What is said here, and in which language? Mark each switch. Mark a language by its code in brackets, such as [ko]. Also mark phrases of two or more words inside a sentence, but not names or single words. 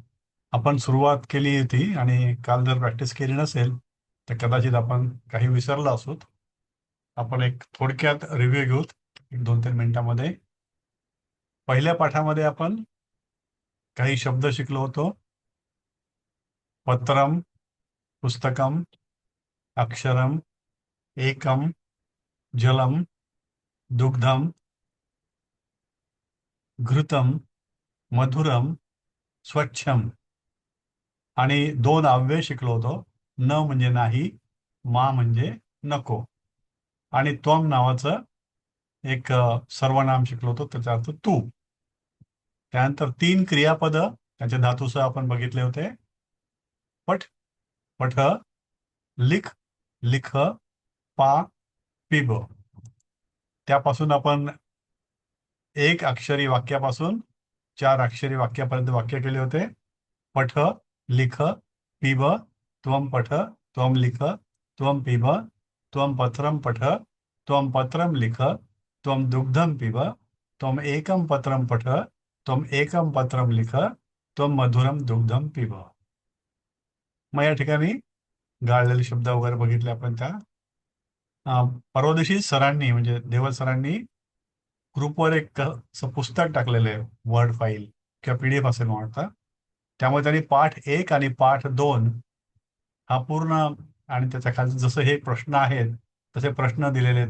[mr] आपण सुरुवात केली होती आणि काल जर प्रॅक्टिस केली नसेल तर कदाचित आपण काही विसरलो असोत. आपण एक थोडक्यात रिव्ह्यू घेऊत 2-3 मिनिटांमध्ये. पहिल्या पाठामध्ये आपण काही शब्द शिकलो होतो. [sa] पत्रम, पुस्तकम, अक्षरम, एकम, जलम, दुग्धम, घृतम, मधुरम, स्वच्छम [mr] आणि 2 अव्यय शिकलो होतो. न म्हणजे नाही, मा म्हणजे नको आणि त्वम नावाचं एक सर्वनाम शिकलो होतो, त्याचा अर्थ तू. त्यानंतर 3 क्रियापद त्याच्या धातूसह आपण बघितले होते. [sa] पठ, पठ, लिख, लिख, पा, पिब. [mr] त्यापासून आपण 1 अक्षरी वाक्यापासून 4 अक्षरी वाक्यापर्यंत वाक्य केले होते. [sa] पठ, लिख, पिब, त्वम पठ, त्वम लिख, त्वम पिब, त्वम पत्रम पठ, त्वम पत्रम लिख, त्वम दुग्धम पिब, त्वम एकम पत्रम पठ, त्वम एकम पत्रम लिख, त्वम मधुरम दुग्धम पिब. [mr] मग या ठिकाणी गाळलेले शब्द वगैरे बघितले आपण त्या. परवा दिवशी सरांनी म्हणजे देवल सरांनी ग्रुपवर एक असं पुस्तक टाकलेलं आहे, [en] word file [mr] किंवा PDF असेल म्हणता. त्यामुळे त्यांनी पाठ 1 आणि पाठ 2 हा पूर्ण आणि त्याच्या खाली जसं हे प्रश्न आहेत तसे प्रश्न दिलेले आहेत.